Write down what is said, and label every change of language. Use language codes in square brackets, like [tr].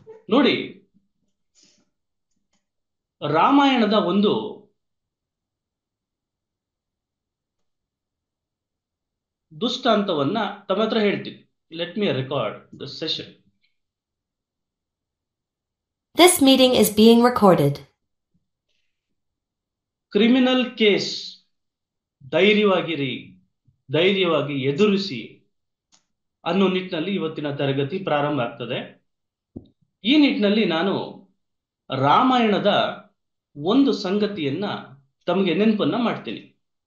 [kn] ನೋಡಿ, ರಾಮಾಯಣದ ಒಂದು ದುಷ್ಟಾಂತವನ್ನ ತಮ್ಮ ಹತ್ರ ಹೇಳ್ತೀನಿ. [en] Let me record the session. This meeting is being recorded. [kn] Criminal case ಧೈರ್ಯವಾಗಿರಿ, ಧೈರ್ಯವಾಗಿ ಎದುರಿಸಿ ಅನ್ನೋ ನಿಟ್ಟಿನಲ್ಲಿ ಇವತ್ತಿನ ತರಗತಿ ಪ್ರಾರಂಭ ಆಗ್ತದೆ. ಈ ನಿಟ್ಟಿನಲ್ಲಿ ನಾನು ರಾಮಾಯಣದ ಒಂದು ಸಂಗತಿಯನ್ನ ತಮಗೆ ನೆನಪನ್ನ ಮಾಡ್ತೀನಿ.